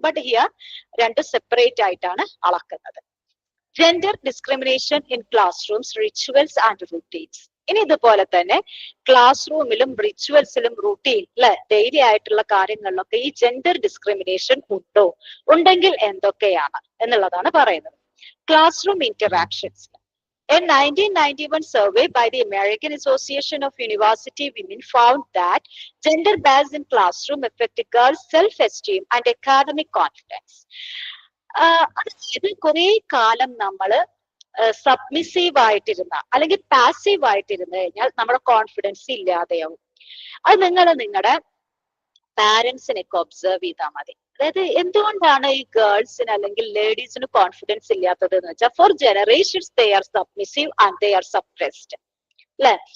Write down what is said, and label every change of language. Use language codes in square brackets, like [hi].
[en] but here [ml] രണ്ട് separate ആയിട്ടാണ് അളക്കുന്നത്. [en] Gender discrimination in classrooms rituals and routines. [ml] ഇനി ഇതുപോലെ തന്നെ ക്ലാസ് റൂമിലും റിച്വൽസിലും റൂട്ടീൻ അല്ലെ ഡെയിലി ആയിട്ടുള്ള കാര്യങ്ങളിലൊക്കെ ഈ ജെൻഡർ ഡിസ്ക്രിമിനേഷൻ ഉണ്ടോ, ഉണ്ടെങ്കിൽ എന്തൊക്കെയാണ് എന്നുള്ളതാണ് പറയുന്നത്. [en] Classroom interactions. A 1991 survey by the American Association of University Women found that gender bias in classroom affected girls' self-esteem and academic confidence. [ml] അതായത് കുറെ കാലം നമ്മള് സബ്മിസീവ് ആയിട്ടിരുന്ന അല്ലെങ്കിൽ പാസീവ് ആയിട്ടിരുന്നു കഴിഞ്ഞാൽ നമ്മുടെ കോൺഫിഡൻസ് ഇല്ലാതെയാവും. അത് നിങ്ങൾ നിങ്ങളുടെ പാരന്റ്സിനൊക്കെ ഒബ്സർവ് ചെയ്താൽ മതി. അതായത് എന്തുകൊണ്ടാണ് ഈ ഗേൾസിന് അല്ലെങ്കിൽ ലേഡീസിന് കോൺഫിഡൻസ് ഇല്ലാത്തത് എന്ന് വെച്ചാൽ [en] for generations they are submissive and they are suppressed [ml] അല്ലെ.